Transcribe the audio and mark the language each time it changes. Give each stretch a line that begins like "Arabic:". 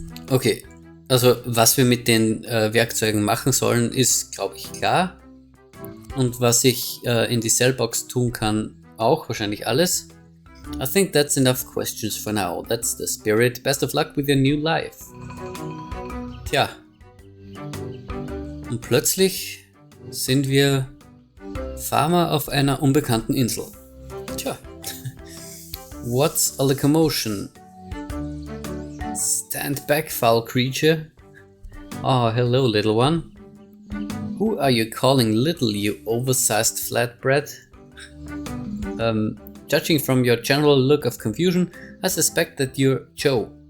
German: Okay, also was wir mit den Werkzeugen machen sollen, ist, glaube ich, klar. Und was ich in die Cellbox tun kann, auch, wahrscheinlich alles.
English: I think that's enough questions for now. That's the spirit. Best of luck with your new life.
German: Tja. Und plötzlich sind wir Farmer auf einer unbekannten Insel.
English: Tja. What's a locomotion? Stand back, foul creature. Oh, hello, little one. Who are you calling little, you oversized flatbread? Judging from your general look of confusion, I suspect that you're Joe.